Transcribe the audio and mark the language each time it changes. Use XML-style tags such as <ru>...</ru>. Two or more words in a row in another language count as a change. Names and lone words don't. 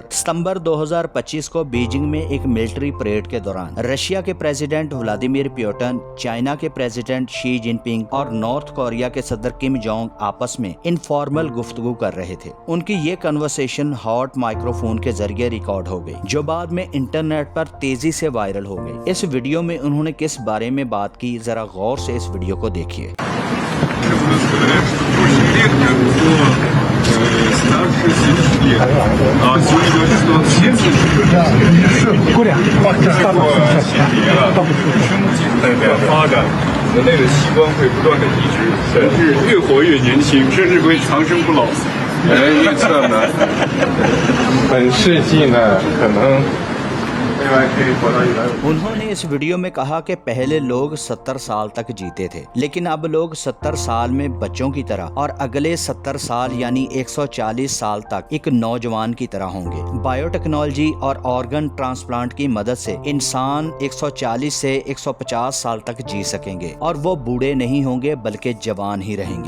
<hi>सितंबर 2025 को बीजिंग में एक मिलिट्री परेड के दौरान रशिया के प्रेसिडेंट व्लादिमीर पुतिन, चाइना के प्रेसिडेंट शी जिनपिंग और नॉर्थ कोरिया के सदर किम जोंग आपस में इनफॉर्मल गुफ्तगू कर रहे थे। उनकी ये कन्वर्सेशन</hi> <en>hot microphone</en> <hi>के जरिए रिकॉर्ड हो गई, जो बाद में इंटरनेट पर तेजी से वायरल हो गई। इस वीडियो में उन्होंने किस बारे में बात की, जरा गौर से इस वीडियो को देखिए।</hi> <ru>старше 70 лет. А сегодня говорят, что он 70. Куря.</ru> <zh>发展人类的器官会不断的移植，甚至越活越年轻，甚至会长生不老。预测呢？本世纪呢，可能</zh> <hi>उन्होंने इस वीडियो में कहा कि पहले लोग 70 साल तक जीते थे, लेकिन अब लोग 70 साल में बच्चों की तरह और अगले 70 साल यानी 140 साल तक एक नौजवान की तरह होंगे। बायोटेक्नोलॉजी और</hi> <en>organ transplant</en> <hi>की मदद से इंसान 140 से 150 साल तक जी सकेंगे और वो बूढ़े नहीं होंगे बल्कि जवान ही रहेंगे।</hi>